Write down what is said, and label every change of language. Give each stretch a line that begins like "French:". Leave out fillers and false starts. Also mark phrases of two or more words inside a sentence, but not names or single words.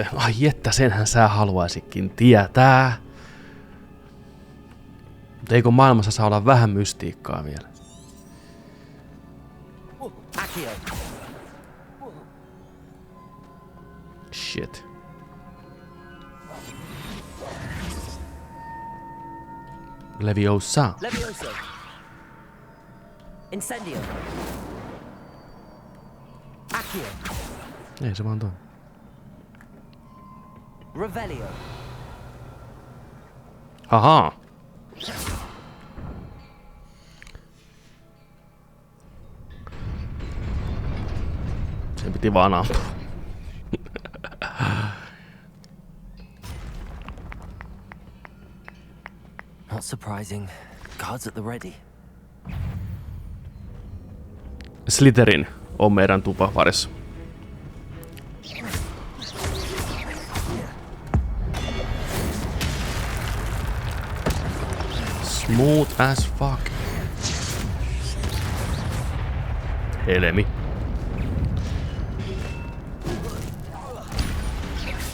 Finnish: Ai jettä, senhän sä haluaisikin tietää. Mutta eikö maailmassa saa olla vähän mystiikkaa vielä? Shit. Leviosa. Leviosa. Incendio. Accio. Ei se vaan toi. Revelio. Haha. Sen piti vaan ampua.
English: Not surprising. Guards at the ready.
Finnish: Slytherin on meidän tupaparissa.
English: Smooth as fuck.
Finnish: Helmi.